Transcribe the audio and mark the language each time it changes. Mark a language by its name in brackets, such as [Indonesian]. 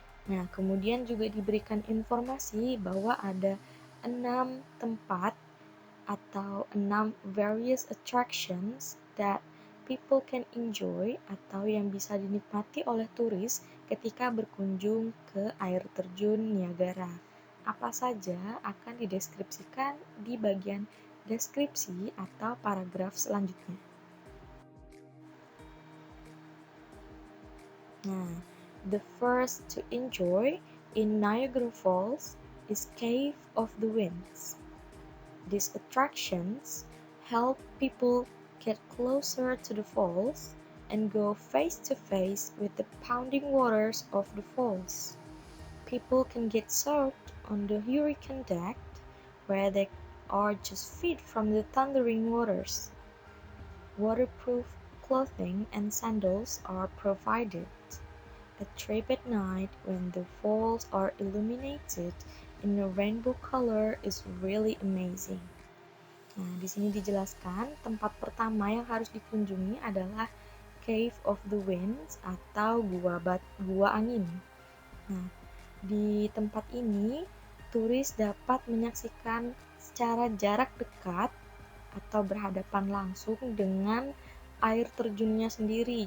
[Indonesian] Nah, kemudian juga diberikan informasi bahwa ada 6 tempat atau 6 [English] various attractions that people can enjoy [Indonesian] atau yang bisa dinikmati oleh turis ketika berkunjung ke air terjun Niagara. Apa saja akan dideskripsikan di bagian deskripsi atau paragraf selanjutnya. [English] Nah, the first to enjoy in Niagara Falls is Cave of the Winds. These attractions help people get closer to the falls and go face to face with the pounding waters of the falls. People can get soaked on the hurricane deck, where they are just feet from the thundering waters. Waterproof clothing and sandals are provided. A trip at night when the falls are illuminated in a rainbow color is really amazing. [Indonesian] Nah, di sini dijelaskan tempat pertama yang harus dikunjungi adalah Cave of the Winds atau gua angin. Nah, di tempat ini turis dapat menyaksikan secara jarak dekat atau berhadapan langsung dengan air terjunnya sendiri.